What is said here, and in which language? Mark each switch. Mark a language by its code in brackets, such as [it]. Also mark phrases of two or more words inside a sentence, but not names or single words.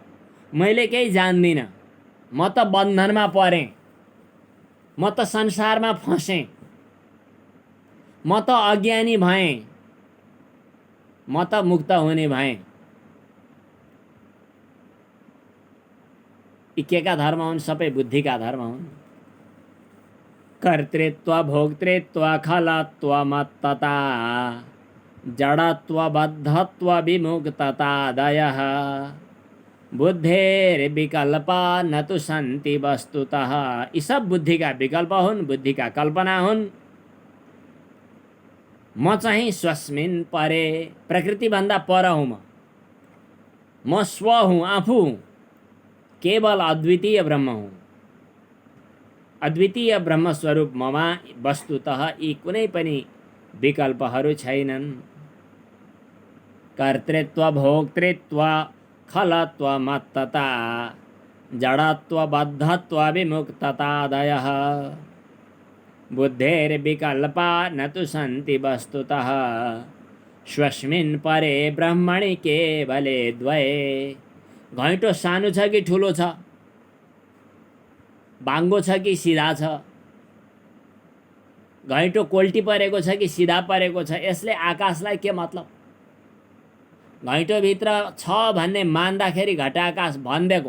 [ne] मैले केही जान्दिनँ, म त बन्धनमा परेँ, म त संसारमा फसेँ, म त अज्ञानी भएँ, म त मुक्त हुने भएँ। यी केका धर्म हुन्? सबै बुद्धिका धर्म हुन्। [sa] कर्तृत्व भोक्तृत्व खलत्व मत्तता जडत्व बद्धत्व विमुक्ततादयः बुद्धेर्विकल्पा न तु सन्ति वस्तुतः। [ne] यी सब बुद्धिका विकल्प हुन्, बुद्धिका कल्पना हुन्। म चाहिँ [sa] स्वस्मिन् परे, [ne] प्रकृतिभन्दा पर हुँ म स्व हुँ, आफू हुँ, केवल अद्वितीय ब्रह्म हुँ। अद्वितीय ब्रह्मस्वरूप ममा वस्तुतः यी कुनै पनि विकल्पहरू छैनन्। [sa] कर्तृत्व भोक्तृत्व खलत्व मत्तता जडत्व बद्धत्व विमुक्ततादयः बुद्धेर्विकल्पा न तु सन्ति वस्तुतः स्वस्मिन् परे ब्रह्मणि केवले द्वये। [ne] घैँटो सानो छ कि ठुलो छ? बाङ्गो छ कि सिधा छ? घैँटो कोल्टी परेको छ कि सिधा परेको छ? यसले आकाशलाई के मतलब? घैँटोभित्र छ भन्ने मान्दाखेरि घटाकाश भनिदिएको।